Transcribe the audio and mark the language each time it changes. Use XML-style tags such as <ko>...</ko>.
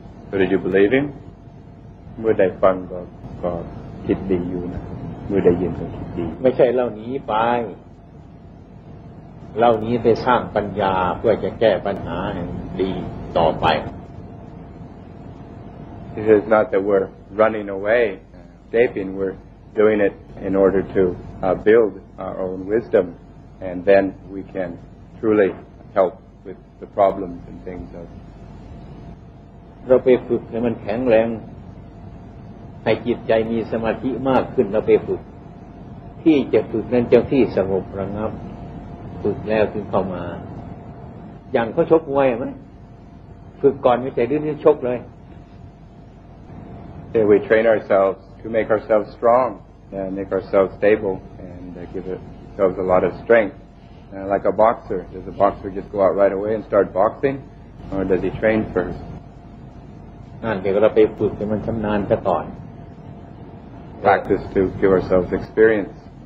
<en>So did you believe him</en> <th>เมื่อได้ฟังก็คิดดีอยู่นะเมื่อได้ยินก็คิดดี ไม่ใช่เราหนีไปเราหนีไปสร้างปัญญาเพื่อจะแก้ปัญหาให้ดีต่อไป</th> <en>It is not that we're running away, escaping. We're doing it in order to build our own wisdom, and then we can truly help with the problems and things of.</en> <th>เราไปฝึกให้มันแข็งแรงให้จิตใจมีสมาธิมากขึ้นเราไปฝึกที่จะฝึกนั้นจะที่สงบระงับฝึกแล้วถึงเข้ามาอย่างเขาชกมวยไหมฝึกก่อนไม่ใช่ดื้อชกเลย</th> <en>We train ourselves to make ourselves strong and make ourselves stable and give ourselves a lot of strength. Like a boxer, does a boxer just go out right away and start boxing, or does he train first?</en> <th>นั่นเดี๋ยวเราไปฝึกให้มันชำนาญซะก่อน</th> <en>Practice to give ourselves experience.</en>